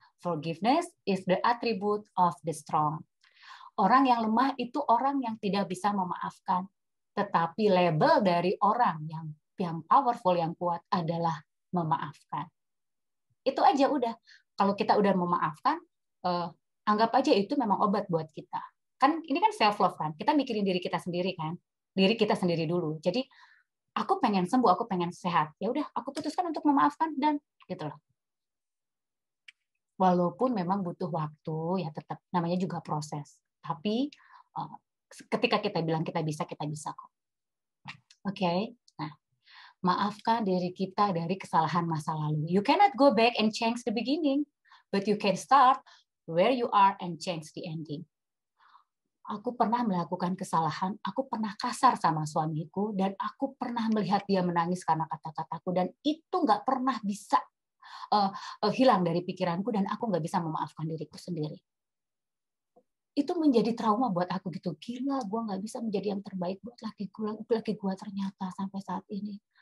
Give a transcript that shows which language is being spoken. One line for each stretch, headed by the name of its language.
English: Forgiveness is the attribute of the strong.
Indonesian: Orang yang lemah itu orang yang tidak bisa memaafkan. Tetapi label dari orang yang powerful, yang kuat adalah memaafkan. Itu aja udah. Kalau kita udah memaafkan, anggap aja itu memang obat buat kita. Kan ini kan self love kan. Kita mikirin diri kita sendiri kan. Diri kita sendiri dulu. Jadi aku pengen sembuh, aku pengen sehat. Ya udah, aku putuskan untuk memaafkan dan gitu loh. Walaupun memang butuh waktu, ya tetap namanya juga proses. Tapi ketika kita bilang kita bisa kok. Oke. Nah, maafkan diri kita dari kesalahan masa lalu.
English: You cannot go back and change the beginning, but you can start where you are and change the ending.
Indonesian: Aku pernah melakukan kesalahan, aku pernah kasar sama suamiku, dan aku pernah melihat dia menangis karena kata-kataku, dan itu nggak pernah bisa hilang dari pikiranku, dan aku nggak bisa memaafkan diriku sendiri. Itu menjadi trauma buat aku gitu. Gila, gue nggak bisa menjadi yang terbaik buat laki gue ternyata sampai saat ini.